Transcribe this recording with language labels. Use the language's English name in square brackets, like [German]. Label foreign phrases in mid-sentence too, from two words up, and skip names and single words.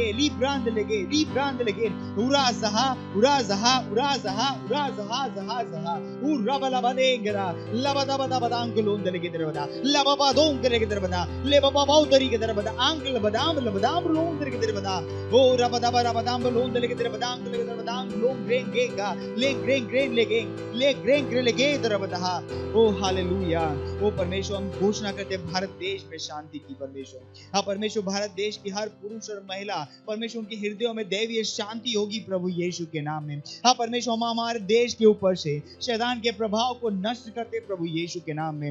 [Hindi] लेगे उरा जहा उरबला बदेंगरा लबदा बदांग लों दे लेगे दरबदा लबा दों करे के दरबदा ले बाबा बाउ दरी के दरबदा आंगल बदाम लों दे के दरबदा ओ रबदा बदाम लों दे के दरबदा लों ग्रेंगेगा ले ग्रेंग लेगे ओ हालेलुया। ओ परमेश्वर, हम घोषणा करते हैं भारत देश में शांति की परमेश्वर। हाँ परमेश्वर, भारत देश की हर पुरुष और महिला परमेश्वर उनके हृदयों में दैवीय शांति होगी प्रभु यीशु के नाम में। हाँ परमेश्वर, हम हमारे देश के ऊपर से शैतान के प्रभाव को नष्ट करते प्रभु यीशु के नाम में।